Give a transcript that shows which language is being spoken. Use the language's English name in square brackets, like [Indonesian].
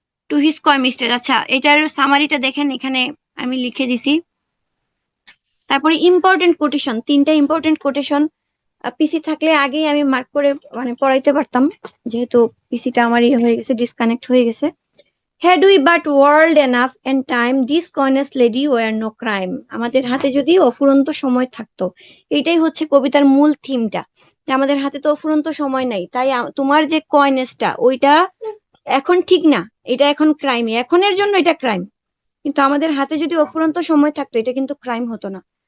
[Bangla] To his কয় mistake, আচ্ছা এটার সামারিটা দেখেন, এখানে আমি লিখে দিছি। তারপরে ইম্পর্টেন্ট কোটেশন, 3টা ইম্পর্টেন্ট কোটেশন পিসি থাকলে আগেই আমি মার্ক করে মানে পড়াইতে পারতাম, যেহেতু পিসিটা আমার হয়ে গেছে, ডিসকানেক্ট হয়ে গেছে। [English] Had we but world enough and time, this coyness lady were no crime. [Bangla] আমাদের হাতে যদি অফুরন্ত সময় থাকতো, এটাই হচ্ছে কবিতার মূল থিমটা, যে আমাদের হাতে তো অফুরন্ত সময় নাই, তাই তোমার যে কয়নেসটা ওইটা এখন ঠিক না, এটা এখন ক্রাইম, এখনের জন্য এটা ক্রাইম, কিন্তু আমাদের হাতে যদি অফুরন্ত সময় থাকতো এটা কিন্তু ক্রাইম হতো না।